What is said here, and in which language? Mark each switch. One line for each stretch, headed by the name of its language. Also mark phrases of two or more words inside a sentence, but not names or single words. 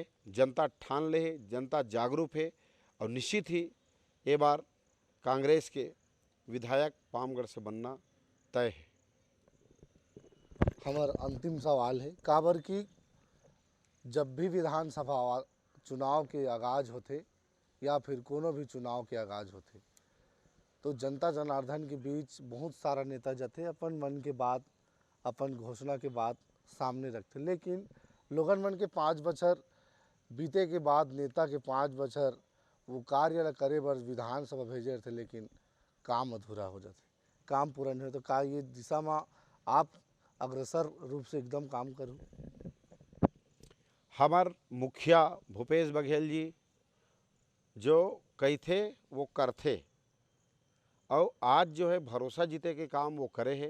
Chhattisgarhi: जनता ठान ले है, जनता जागरूक है और निश्चित ही ये बार कांग्रेस के विधायक पामगढ़ से बनना तय है। हमार अंतिम सवाल है काबर की जब भी विधानसभा चुनाव के आगाज होते या फिर कोनो भी चुनाव के आगाज होते तो जनता जनार्दन के बीच बहुत सारा नेता जाते अपन मन के बात, अपन घोषणा के बात सामने रखते, लेकिन लोगन मन के 5 बछर बीते के बाद नेता के 5 बछर वो कार्य ला करे बर विधानसभा भेजे रहते, लेकिन काम अधूरा हो जाते, काम पूरा नहीं हो। तो का ये दिशा में आप अग्रसर रूप से एकदम काम करूँ? हमार मुखिया भूपेश बघेल जी जो कही थे वो करते और आज जो है भरोसा जीते के काम वो करे है।